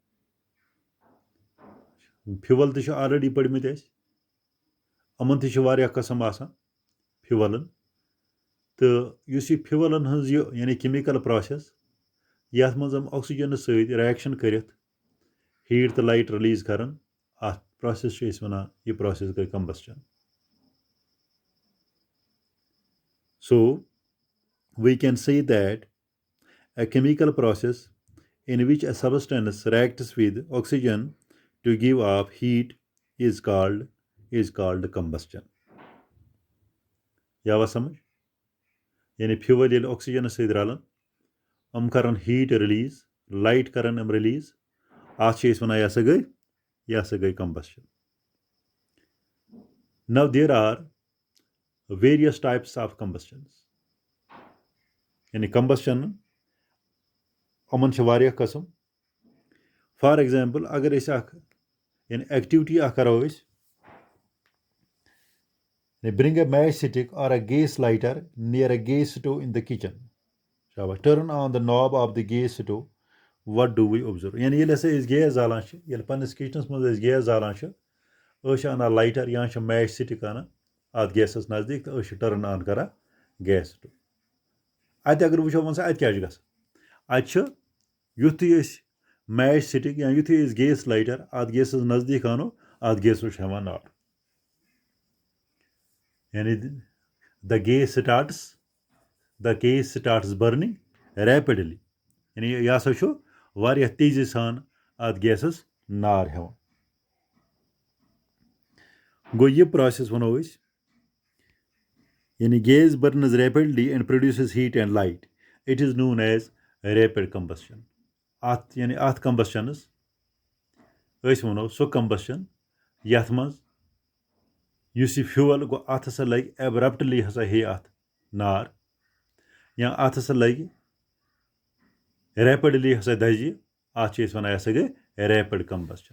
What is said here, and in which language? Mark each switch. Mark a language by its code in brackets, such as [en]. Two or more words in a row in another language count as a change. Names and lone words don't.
[ks] فیول تہِ چھُ آلریڈی پٔرمٕتۍ اَسہِ یِمن تہِ چھِ واریاہ قٕسم آسان فیولن تہٕ یُس یہِ فیولن ہٕنٛز یہِ یعنی [en] chemical process [ks] یتھ منٛز یِم آکسیجنس سۭتۍ ریکشن کٔرِتھ ہیٖٹ تہٕ [en] light release [ks] کران اتھ پروسیس چھِ أسۍ وَنان یہِ پروسیس گٔے کمبسچن [en] So we can say that a chemical process in which a substance reacts with oxygen to give off heat is called combustion. [ks] یا سمجھ یعنی فیول ییٚلہِ آکسیجنس سۭتۍ رلان یِم کران [en] heat release [ks] لایٹ کران یِم رِلیٖز اتھ چھِ أسۍ وَنان یہِ ہسا گٔے combustion. [en] Now there are various types of combustions. [ks] یعنی combustion یِمن چھِ واریاہ قٕسم [en] for example [ks] اگر أسۍ اکھ یعنی ایکٹیوٹی اکھ کرو أسۍ [en] bring a matchstick or a gas lighter near a gas stove in the kitchen. Turn on the knob of the gas stove. What do we observe? [ks] یعنی ییٚلہِ ہسا أسۍ گیس زالان چھِ ییٚلہِ پننِس کچنس منٛز أسۍ گیس زالان چھِ أسۍ چھِ انان لایٹر یا چھِ [en] match stick [ks] انان اتھ گیسس نزدیٖک تہٕ أسۍ چھِ [en] turn on [ks] کران [en] gas stove [ks] اتہِ اگر وٕچھو وۄنۍ سا اتہِ کیاہ چھُ گژھان اتہِ چھُ یُتھُے أسۍ [en] match stick [ks] یا یُتھُے أسۍ [en] gas lighter [ks] اتھ گیسس نزدیٖک انو اتھ گیسس چھُ ہٮ۪وان نار یعنی [en] the gas starts burning rapidly [ks] یعنی یہِ ہسا چھُ واریاہ تیزی سان اتھ گیسس نار ہٮ۪وان گوٚو یہِ پروسیس وَنو أسۍ یعنی گیس [en] burns rapidly and produces heat and light. It is known as rapid combustion. [ks] اتھ یعنی اتھ کمبسشنس أسۍ وَنو سُہ کمبسشن یتھ منٛز یُس یہِ فیول گوٚو اتھ ہسا لگہِ ایبرپٹلی ہسا ہیٚیہِ اتھ نار یا اتھ ہسا لگہِ ریپڈلی ہسا دزِ اتھ چھِ أسۍ وَنان یہِ ہسا گٔے [en] rapid combustion.